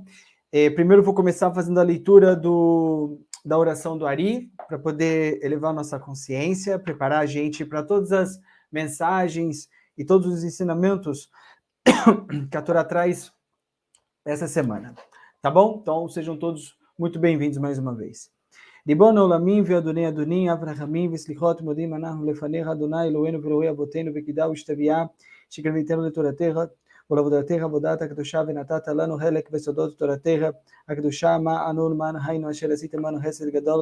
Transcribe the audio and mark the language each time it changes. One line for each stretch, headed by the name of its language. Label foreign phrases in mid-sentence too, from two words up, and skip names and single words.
Portuguese: Primeiro vou começar fazendo a leitura da oração do Ari, para poder elevar nossa consciência, preparar a gente para todas as mensagens e todos os ensinamentos que a Torá traz essa semana, tá bom? Então, sejam todos muito bem-vindos mais uma vez.
Hebrew: ריבון העולמים ואדוני אדונים, אב רחמים וסליחות מודים אנחנו לפניך, אדוני אלוהינו ואלוהי אבותינו בקידה ושתביעה, שקרביתנו לתורתך ולעבודתך עבודת הקדושה, ונתת לנו חלק בסודות תורתך הקדושה, מה אנו למען היינו אשר עשית עמנו חסד גדול